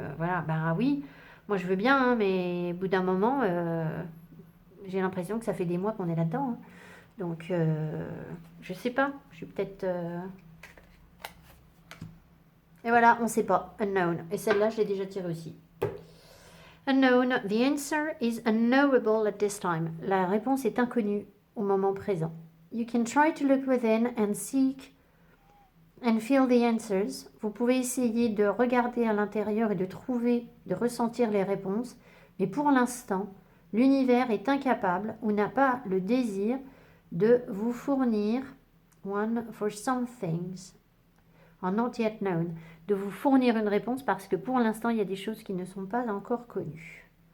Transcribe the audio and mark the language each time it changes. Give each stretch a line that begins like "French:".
French: Voilà, bah oui, moi je veux bien, hein, mais au bout d'un moment, j'ai l'impression que ça fait des mois qu'on est là-dedans. Hein. Donc, je sais pas, je suis peut-être... Et voilà, on ne sait pas. Unknown. Et celle-là, je l'ai déjà tirée aussi.
English: Unknown. The answer is unknowable at this time.
French: La réponse est inconnue au moment présent.
English: You can try to look within and seek and feel the answers.
French: Vous pouvez essayer de regarder à l'intérieur et de trouver, de ressentir les réponses. Mais pour l'instant, l'univers est incapable ou n'a pas le désir de vous fournir
English: one for some things are not yet known,
French: de vous fournir une réponse parce que pour l'instant, il y a des choses qui ne sont pas encore connues.